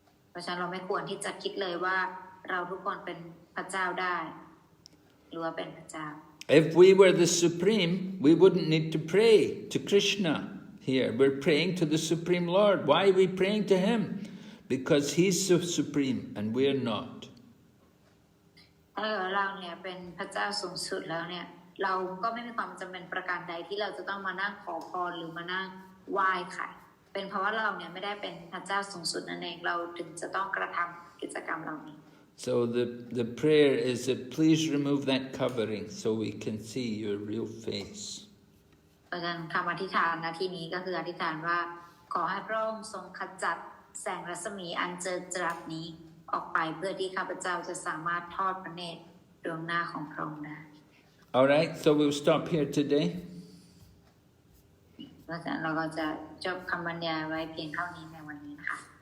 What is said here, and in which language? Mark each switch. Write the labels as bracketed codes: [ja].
[th] เพราะฉะนั้นเราไม่ควรที่จะคิดเลยว่าเราทุกคนเป็นพระเจ้าได้หรือว่าเป็นพระเจ้า [en] If we were the supreme, we wouldn't need to pray to Krishna here. We're praying to the Supreme Lord. Why are we praying to him? Because he's so supreme and we're not. [th] ถ้าเราเนี่ยเป็นพระเจ้าสูงสุดแล้วเนี่ยเราก็ไม่มีความจำเป็นประการใดที่เราจะต้องมานั่งขอพรหรือมานั่งไหว้ใครเป็นเพราะว่าเราเนี่ยไม่ได้เป็นพระเจ้าสูงสุดนั่นเองเราถึงจะต้องกระทำกิจกรรมเหล่านี้ [en] So the prayer is that please remove that covering so we can see your real face. [th] เพ ราะฉะนั้นคำอธิษฐานนะที่นี้ก็คืออธิษฐานว่าขอให้พระองค์ทรงขจัดแสงรัศมีอันเจิดจรัสนี้ออกไปเพื่อที่ข้าพเจ้าจะสามารถทอดพระเนตรดวงหน้าของพระองค์ได้ [en] All right, so we'll stop here today. [th] เพราะฉะนั้นเราก็จะจบคำบรรยายไว้เพียงเท่านี้ในวันนี้นะคะ